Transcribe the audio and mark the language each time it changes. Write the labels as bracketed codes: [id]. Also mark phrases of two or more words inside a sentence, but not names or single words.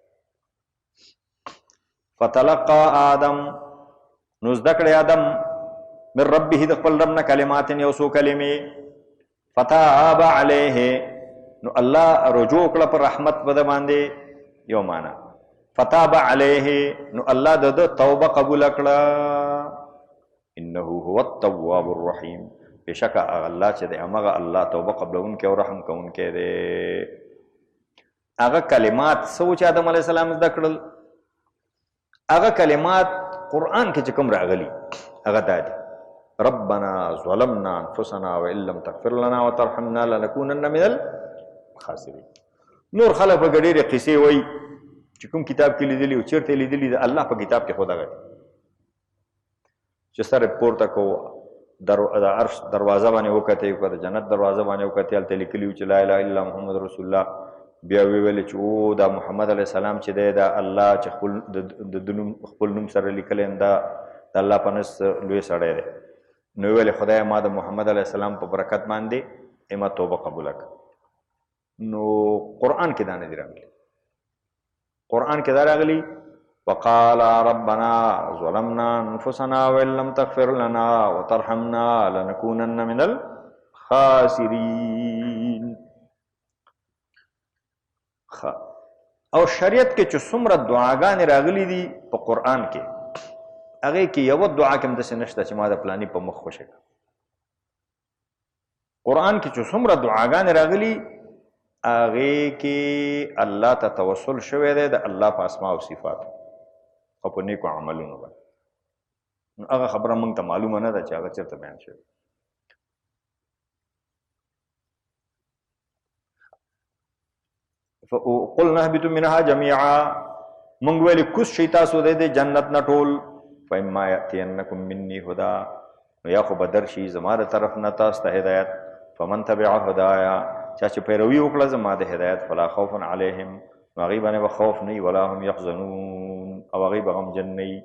[ar] فتلقى آدم، [ps] نو زده کړی آدم [ar] من ربه [ps] د خپل رب نه کلمات یو څو کلمې، [ar] فتاب علیه، [ps] نو الله رجوع کړه پر رحمت په ده باندې یو معنا، [ar] فتاب علیه [ps] نو الله د ده توبه قبوله کړه. [ar] انه هو التواب الرحیم، [ps] بېشکه هغه الله چې دی همغه الله توبه قبلونکی او رحم کوونکی دی. هغه کلمات څه و چې آدم [ar] علیه السلام [ps] زده کړل؟ هغه کلمات قرآن کې چې کوم راغلي هغه دا دي: [ar] ربنا ظلمنا انفسنا وان لم تغفر لنا وترحمنا لنكونن من الخاسرین. [ps] نور خلک به ډېرې قصې وایي چې کوم کتاب کې لیدلي او چېرته لیدلي، د الله په کتاب کې خو دغه دی چې سر پورته کوو د عرش دروازه باندې وکتې، که د جنت دروازه باندې وکتې، هلته لیکلي وو چې [ar] لا اله الا محمد رسول الله. [ps] بیا ویلې چې او دا محمد [ar] علیه السلام [ps] چې دی دا الله چې خپل نوم سره لیکلی دا د الله په نس لوی سړی دی. نو ویلې خدایه ما د محمد [ar] علیه السلام [ps] په برکت باندې ما توبه قبوله کړه. نو قرآن کې دا نه دي راغلي. قرآن کې دا راغلي [ar] وقال ربنا ظلمنا انفسنا وان لم تغفر لنا وترحمنا لنكونن من الخاسرین. [ps] او شریعت کې چې څومره دعاګانې راغلي دي په قرآن کې، هغې کې یوه دعا کې هم داسې نشته چې ما د پلاني په مخ خوښه کړه. قرآن کې چې څومره دعاګانې راغلي هغې کې الله ته توسل شوی دی د الله په اسماء او صفاتو او په نیکو عملونو باندې. هغه خبره موږ ته معلومه نه ده چې هغه چېرته بیان شوی. [ar] قلنا اهبطوا منها جميعا، [ps] موږ ویلې کوز شئ تاسو د جنت نه ټول. [ar] فاما یأتینکم مني هدا، [ps] نو یا خو به درشي زما د طرف نه تاسو ته هدایت. [ar] فمن تبع هدایا، [ps] چا چې پیروي وکړه زما د هدایت، [ar] فلا خوف علیهم، [ps] نو هغوی باندې به خوف نه وي، [ar] ولا هم یحزنون، [ps] او هغوی به غمجن نه وي.